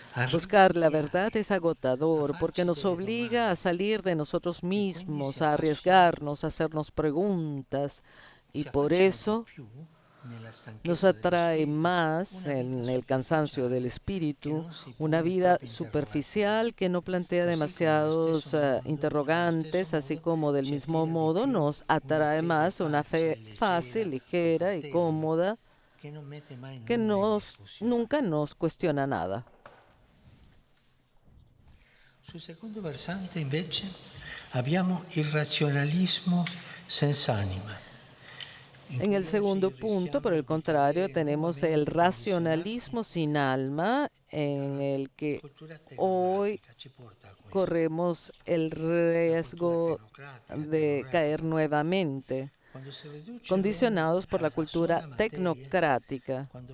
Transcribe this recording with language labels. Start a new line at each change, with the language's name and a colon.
Spanish: Buscar la verdad es agotador porque nos obliga a salir de nosotros mismos, a arriesgarnos, a hacernos preguntas, y por eso nos atrae más en el cansancio del espíritu una vida superficial que no plantea demasiados interrogantes, así como del mismo modo nos atrae más una fe fácil, ligera y cómoda que nunca nos cuestiona nada.
Italian: Sul secondo versante, invece, abbiamo il razionalismo senza anima.
Spanish: En el segundo punto, por el contrario, tenemos el racionalismo sin alma, en el que hoy corremos el riesgo de caer nuevamente, condicionados por la cultura tecnocrática.